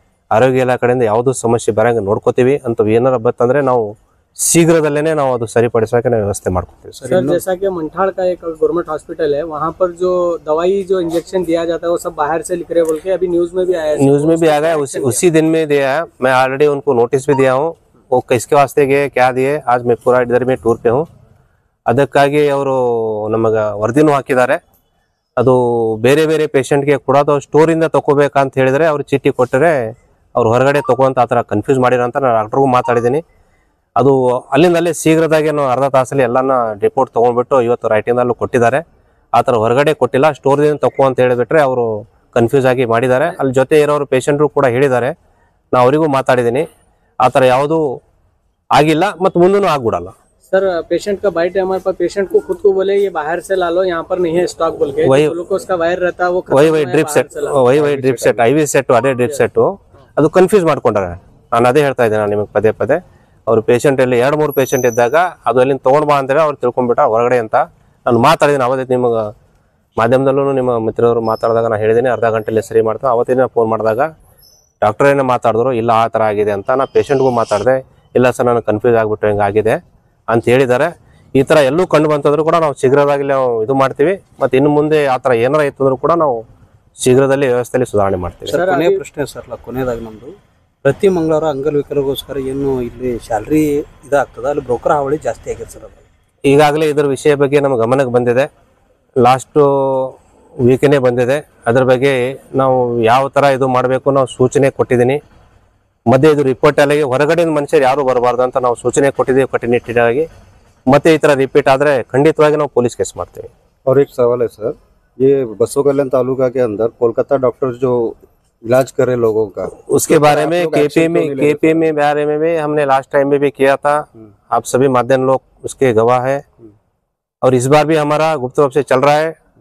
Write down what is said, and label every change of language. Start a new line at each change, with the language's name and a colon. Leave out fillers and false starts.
Kannada: ಆರೋಗ್ಯ ಇಲಾಖೆ ಕಡೆಯಿಂದ ಯಾವುದೂ ಸಮಸ್ಯೆ ಬರಂಗೆ ನೋಡ್ಕೋತೀವಿ ಅಂತ ಏನಾರ ಬತ್ತಂದ್ರೆ ನಾವು शीघ्रदल्ले ना सरीपड़िसोके व्यवस्था ಮಾಡ್ಕೊತೀವಿ।
Hindi: सर जैसा कि मंठाड़ का एक गवर्नमेंट हॉस्पिटल है, वहाँ पर जो दवाई जो इंजेक्शन दिया जाता है वो सब बाहर से लिख रहे बोल के अभी न्यूज में भी आया है। न्यूज में भी आ गया, उसी दिन में दिया है। मैं ऑलरेडी उनको नोटिस भी दिया हूँ। वो किसके वास्ते गए क्या दिए, आज मैं पूरा इधर में टूर पे हूँ।
Kannada: ಅದಕ್ಕಾಗಿ ಅವರು ನಮಗೆ ವರದಿನೂ ಹಾಕಿದ್ದಾರೆ। ಅದು ಬೇರೆ ಬೇರೆ ಪೇಷಂಟ್ಗೆ ಕೊಡೋದು ಸ್ಟೋರಿಂದ ತಗೋಬೇಕಂತ ಹೇಳಿದರೆ ಅವ್ರು ಚೀಟಿ ಕೊಟ್ಟರೆ ಅವ್ರು ಹೊರಗಡೆ ತಗೋಂತ ಆ ಥರ ಕನ್ಫ್ಯೂಸ್ ಮಾಡಿರೋಂತ ನಾನು ಡಾಕ್ಟರ್ಗೂ ಮಾತಾಡಿದ್ದೀನಿ। ಅದು ಅಲ್ಲಿಂದಲ್ಲೇ ಶೀಘ್ರದಾಗಿ ಅರ್ಧ ತಾಸಲ್ಲಿ ಎಲ್ಲನ ರಿಪೋರ್ಟ್ ತೊಗೊಂಡ್ಬಿಟ್ಟು ಇವತ್ತು ರೈಟಿಂಗಲ್ಲೂ ಕೊಟ್ಟಿದ್ದಾರೆ। ಆ ಥರ ಹೊರಗಡೆ ಕೊಟ್ಟಿಲ್ಲ, ಸ್ಟೋರ್ದಿಂದ ತಗೋ ಅಂತ ಹೇಳಿಬಿಟ್ರೆ ಅವರು ಕನ್ಫ್ಯೂಸ್ ಆಗಿ ಮಾಡಿದ್ದಾರೆ। ಅಲ್ಲಿ ಜೊತೆ ಇರೋರು ಪೇಷಂಟ್ರು ಕೂಡ ಹೇಳಿದ್ದಾರೆ, ನಾನು ಅವರಿಗೂ ಮಾತಾಡಿದ್ದೀನಿ। ಆ ಥರ ಯಾವುದೂ ಆಗಿಲ್ಲ ಮತ್ತು ಮುಂದೂ ಆಗ್ಬಿಡಲ್ಲ।
Hindi: सर पेशेंट का बाइट है हमारे पास, पेशेंट को खुद को बोले ये बाहर से ला लो, यहाँ पर नहीं है स्टॉक बोल के। ग्लूकोज का वायर रहता है वो
Kannada: वही drip set IV set अದೇ drip set ಅದು ಕನ್ಫ್ಯೂಸ್ ಮಾಡ್ಕೊಂಡಾರೆ। ನಾನು ಅದೇ ಹೇಳ್ತಾ ಇದ್ದೀನಿ ನಿಮಗೆ ಪದೇ ಪದೇ। ಅವ್ರು ಪೇಷಂಟ್ ಅಲ್ಲಿ 2-3 ಪೇಷಂಟ್ ಇದ್ದಾಗ ಅದು ಅಲ್ಲಿಂದ ತೊಗೊಂಡು ಬಾ ಅಂದರೆ ಅವ್ರು ತಿಳ್ಕೊಂಡ್ಬಿಟ್ಟ ಹೊರಗಡೆ ಅಂತ ನಾನು ಮಾತಾಡಿದ್ದೀನಿ। ಅವತ್ತೇ ನಿಮಗೆ ಮಾಧ್ಯಮದಲ್ಲೂ ನಿಮ್ಮ ಮಿತ್ರರು ಮಾತಾಡಿದಾಗ ನಾನು ಹೇಳಿದ್ದೀನಿ ಅರ್ಧ ಗಂಟೆಯಲ್ಲಿ ಸರಿ ಮಾಡ್ತಾ। ಅವತ್ತಿನ ಫೋನ್ ಮಾಡಿದಾಗ ಡಾಕ್ಟರೇನೇ ಮಾತಾಡಿದ್ರು, ಇಲ್ಲ ಆ ಥರ ಆಗಿದೆ ಅಂತ। ನಾನು ಪೇಷಂಟ್ಗೂ ಮಾತಾಡಿದೆ, ಇಲ್ಲ ಸರ್ ನಾನು ಕನ್ಫ್ಯೂಸ್ ಆಗಿಬಿಟ್ಟು ಹಿಂಗಾಗಿದೆ ಅಂತ ಹೇಳಿದ್ದಾರೆ। ಈ ಥರ ಎಲ್ಲೂ ಕಂಡು ಬಂತಂದ್ರೂ ಕೂಡ ನಾವು ಶೀಘ್ರವಾಗಿ ನಾವು ಇದು ಮಾಡ್ತೀವಿ ಮತ್ತು ಇನ್ನು ಮುಂದೆ ಆ ಥರ ಏನಾರ ಇತ್ತು ಅಂದ್ರೂ ಕೂಡ ನಾವು ಶೀಘ್ರದಲ್ಲಿ ವ್ಯವಸ್ಥೆಯಲ್ಲಿ ಸುಧಾರಣೆ ಮಾಡ್ತೀವಿ। ಸರ್ ಕೊನೆಯ ಪ್ರಶ್ನೆ ಸರ್, ಕೊನೆಯದಾಗಿ ನಮ್ಮದು ಪ್ರತಿ ಮಂಗಳವಾರ ಅಂಗವಿಕಲರಿಗೋಸ್ಕರ ಏನು ಇಲ್ಲಿ ಸ್ಯಾಲ್ರಿ ಇದಾಗ್ತದೆ, ಅಲ್ಲಿ ಬ್ರೋಕರ್ ಹಾವಳಿ ಜಾಸ್ತಿ ಆಗಿದೆ ಸರ್। ಅದು ಈಗಾಗಲೇ ಇದರ ವಿಷಯ ಬಗ್ಗೆ ನಮ್ಮ ಗಮನಕ್ಕೆ ಬಂದಿದೆ, ಲಾಸ್ಟು ವೀಕೇ ಬಂದಿದೆ। ಅದರ ಬಗ್ಗೆ ನಾವು ಯಾವ ಥರ ಇದು ಮಾಡಬೇಕು ನಾವು ಸೂಚನೆ ಕೊಟ್ಟಿದ್ದೀನಿ। ಮಧ್ಯೆ ಇದು ರಿಪೋರ್ಟ್ ಅಲ್ಲಿಗೆ ಹೊರಗಡೆ ಮನುಷ್ಯರು ಯಾರು ಬರಬಾರ್ದು ಅಂತ ನಾವು ಸೂಚನೆ ಕೊಟ್ಟಿದ್ದೀವಿ ಕಟ್ಟುನಿಟ್ಟಿನಾಗಿ। ಮತ್ತೆ ಈ ಥರ ರಿಪೀಟ್ ಆದರೆ ಖಂಡಿತವಾಗಿ ನಾವು ಪೊಲೀಸ್ ಕೇಸ್ ಮಾಡ್ತೀವಿ।
Hindi: और एक सवाल है सर, ये बसवा कल्याण तालुका के अंदर कोलकाता डॉक्टर जो इलाज करे लोगों का, उसके बारे में KPA में बारे में भी हमने लास्ट टाइम में भी किया था। आप सभी माध्यम लोग उसके गवाह है और इस बार भी हमारा गुप्त रूप से चल रहा है।